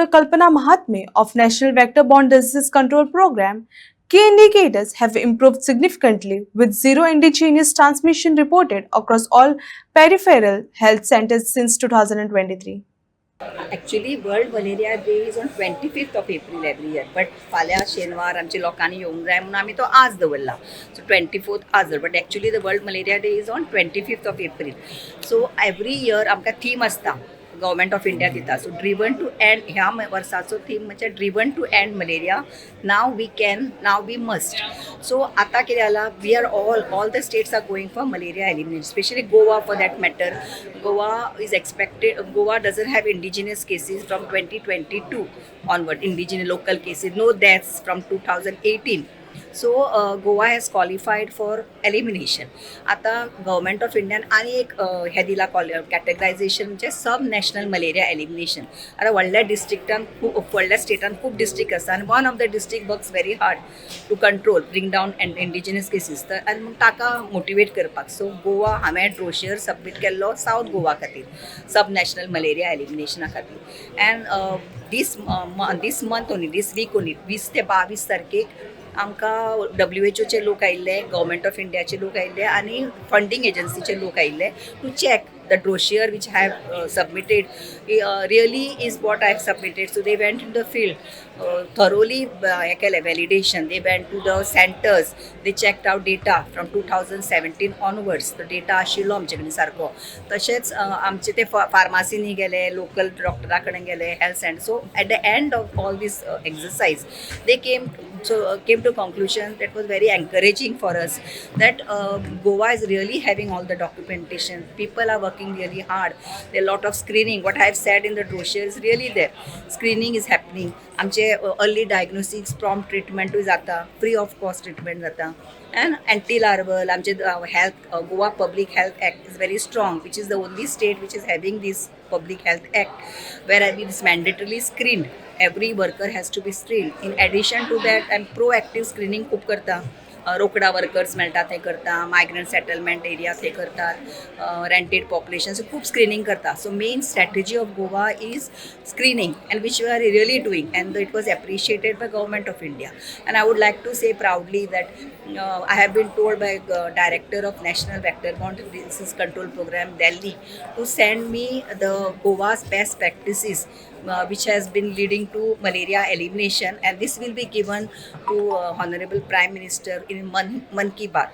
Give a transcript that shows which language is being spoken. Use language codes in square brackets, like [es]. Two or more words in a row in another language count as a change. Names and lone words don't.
[en] Kalpana Mahatme of National Vector-Borne Disease Control Program, key indicators have improved significantly with zero indigenous transmission reported across all peripheral health centers since 2023. Actually, World Malaria Day is on 25th of April every year. [kok] But फाल्या शेनवार आमच्या लोकांनी येवंक जाय म्हणून आमी तो आज दवरला. So 24th आज दवर. [en] But actually the World Malaria Day is on 25th of April. So every year [kok] आमकां theme आसता. गव्हर्मेंट ऑफ इंडिया दिता. [en] so driven to end [kok] ह्या वर्साचो थीम म्हणजे [en] driven to end malaria. now we can, now we must. so [kok] आतां कितें जाला, [en] we are all the states are going for malaria elimination, specially Goa for that matter. Goa is expected, Goa doesn't have indigenous cases from 2022 onward, indigenous local cases, no deaths from 2018. So Goa has qualified for elimination. [kok] आता गव्हर्मेंट ऑफ इंडियान आणि एक हे दिला कॅटेगरायझेशन म्हणजे [en] sub national malaria elimination. [kok] आता व्हडल्या डिस्ट्रिक्टान खूब, व्हडल्या स्टेटान खूब डिस्ट्रिक्ट आसा आनी [en] one of the districts works very hard to control, bring down indigenous cases. [kok] तर आनी मग ताका मोटिवेट करपाक सो गोवा हांवें ब्रोशर सबमीट केल्लो सावथ गोवा खातीर [en] sub national malaria elimination [kok] खातीर. [en] and this month only, this week only, [kok] 20 ते 22 तारखेक आमकां WHO लोक आयिल्ले, गव्हर्मेंट ऑफ इंडियाचे लोक आयिल्ले आनी [en] funding agency [kok] लोक आयिल्ले [en] to check the brochure which I have submitted [kok] really is what I have submitted. [en] So they went in the field, thoroughly validation. They went to the centers, they checked out data from 2017 onwards. The data [kok] आशिल्लो आमचे कडेन सारको. तशेंच आमचे ते फार्मासीनी गेले, लोकल डॉक्टरा कडेन गेले, हेल्थ सेंटर. [en] so at the end of all this exercise they came to conclusion that was very encouraging for us, that Goa is really having all the documentation. People are working really hard. There are a lot of screening. What I have said in the brochure is really there. Screening is happening. [kok] आमचे [en] early diagnosis, prompt treatment [kok] जाता, [en] free of cost treatment [kok] जाता. [en] And anti-larval, आमचे health, Goa Public Health Act is very strong, which is the only state which is having this Public Health Act, where it is mandatorily screened. Every worker has to be screened. In addition to that, and proactive screening [kok] खूप करता. रोकडा वर्कर्स मेळटा ते करता, [en] migrant settlement area [kok] ते करतात, [en] rented population, [kok] सो खूप स्क्रीनिंग करता. [en] so main strategy of Goa is screening, and which we are really doing, and it was appreciated by Government of India. and I would like to say proudly that I have been told by director of National Vector-Borne Disease Control Program Delhi to send me the Goa's best practices which has been leading to malaria elimination, and this will be given to Honorable Prime Minister in Man Ki Baat.